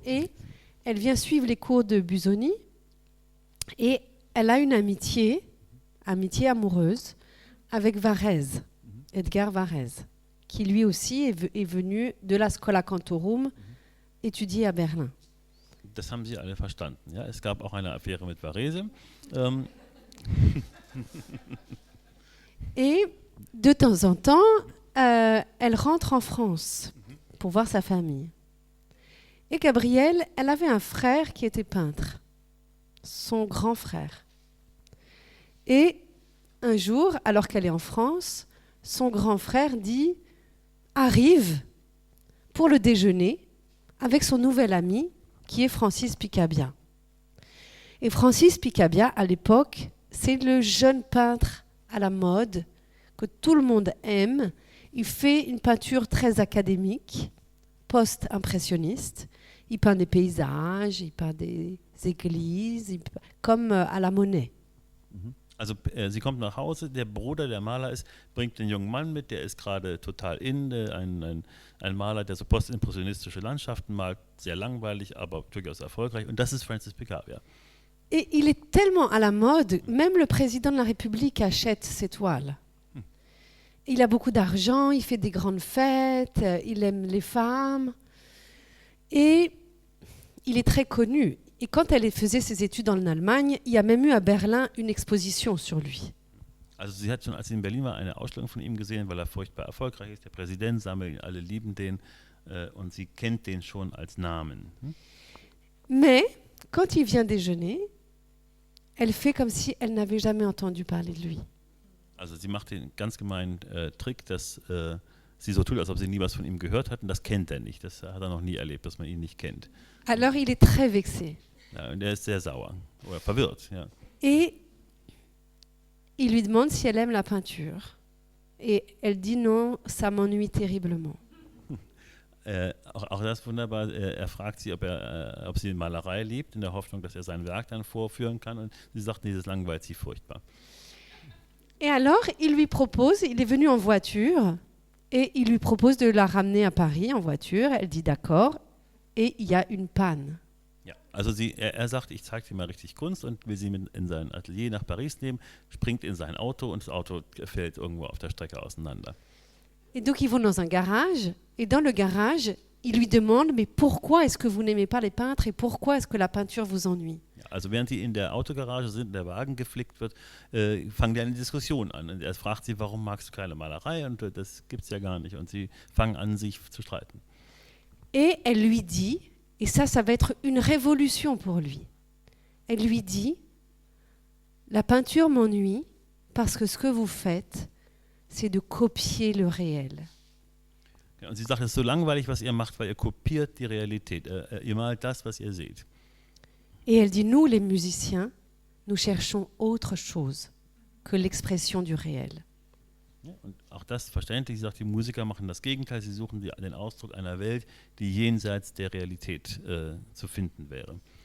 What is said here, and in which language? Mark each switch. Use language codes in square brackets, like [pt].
[fr] Et elle vient suivre les cours de Busoni et elle a une amitié amoureuse avec Varèse, Edgar Varèse. qui lui aussi est venu de la Schola Cantorum étudier à Berlin. [de] Das haben Sie alle verstanden. Ja? Es gab auch eine Affäre mit Varese. [fr] Et de temps en temps, elle rentre en France pour voir sa famille. Et Gabrielle, elle avait un frère qui était peintre, son grand frère. Et un jour, alors qu'elle est en France, son grand frère arrive pour le déjeuner avec son nouvel ami qui est Francis Picabia. Et Francis Picabia, à l'époque, c'est le jeune peintre à la mode que tout le monde aime. Il fait une peinture très académique, post-impressionniste. Il peint des paysages, il peint des églises, comme à la Monet. [de] Also sie kommt nach Hause, der Bruder, der Maler ist, bringt den jungen Mann mit, der ist gerade total ein Maler, der so postimpressionistische Landschaften malt, sehr langweilig, aber durchaus erfolgreich. Und das ist Francis Picabia. [fr] Et il est tellement à la mode, même le président de la République achète ses toiles. Il a beaucoup d'argent, il fait des grandes fêtes, il aime les femmes. Et il est très connu. Et quand elle faisait ses études en Allemagne, il y a même eu à Berlin une exposition sur lui. [de] Also sie hat schon, als sie in Berlin war, eine Ausstellung von ihm gesehen, weil er furchtbar erfolgreich ist. Der Präsident sammelt ihn, alle lieben den und sie kennt den schon als Namen. [fr] Mais quand il vient déjeuner, elle fait comme si elle n'avait jamais entendu parler de lui. [de] Also sie macht den ganz gemeinen Trick, dass sie so tut, als ob sie nie was von ihm gehört hat, und das kennt er nicht. Das hat er noch nie erlebt, dass man ihn nicht kennt. [fr] Alors il est très vexé. [de] Ja, und er ist sehr sauer oder verwirrt. Ja. [fr] Et il lui demande si elle aime la peinture. Et elle dit non, ça m'ennuie terriblement. [de] Auch das ist wunderbar. Er fragt sie, ob sie Malerei liebt, in der Hoffnung, dass er sein Werk dann vorführen kann. Und sie sagt, nee, das langweilt sie furchtbar. [fr] Et alors, il lui propose, il est venu en voiture, et il lui propose de la ramener à Paris en voiture. Elle dit d'accord, et il y a une panne. [de] Ja, also er sagt, ich zeige dir mal richtig Kunst und will sie in sein Atelier nach Paris nehmen, springt in sein Auto und das Auto fällt irgendwo auf der Strecke auseinander. [fr] Et donc ils vont dans un garage, et dans le garage, il lui demande, mais pourquoi est-ce que vous n'aimez pas les peintres et pourquoi est-ce que la peinture vous ennuie? [de] Ja, also während die in der Autogarage sind, der Wagen geflickt wird, fangen die eine Diskussion an. Und er fragt sie, warum magst du keine Malerei? Und das gibt's ja gar nicht. Und sie fangen an, sich zu streiten. [fr] Et elle lui dit, et ça va être une révolution pour lui. Elle lui dit, la peinture m'ennuie parce que ce que vous faites, c'est de copier le réel. [de] Ja, und sie sagt, es ist so langweilig, was ihr macht, weil ihr kopiert die Realität. Ihr malt das, was ihr seht. [fr] Et elle dit, nous, les musiciens, nous cherchons autre chose que l'expression du réel. [de] Ja, und auch das verständlich, sie sagt, die Musiker machen das Gegenteil, sie suchen den Ausdruck einer Welt, die jenseits der Realität zu finden wäre.